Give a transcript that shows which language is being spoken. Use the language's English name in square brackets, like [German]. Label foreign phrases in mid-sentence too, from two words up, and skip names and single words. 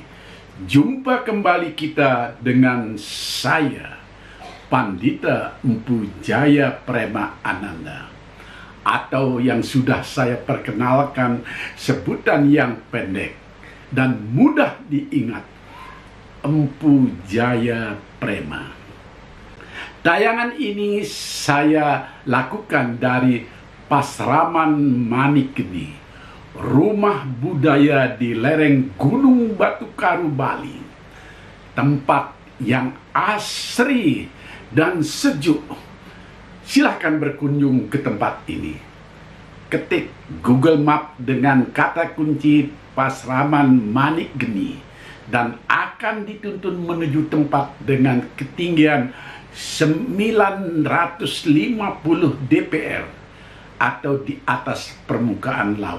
[Indonesian] Jumpa kembali kita dengan saya, Pandita Empu Jaya Prema Ananda, atau yang sudah saya perkenalkan sebutan yang pendek dan mudah diingat, Empu Jaya Prema. Tayangan ini saya lakukan dari Pasraman Manikeni, rumah budaya di lereng Gunung Batu Karu, Bali. Tempat yang asri dan sejuk. Silahkan berkunjung ke tempat ini. Ketik Google Map dengan kata kunci Pasraman Manikeni dan akan dituntun menuju tempat dengan ketinggian 950 dpr atau di atas permukaan laut.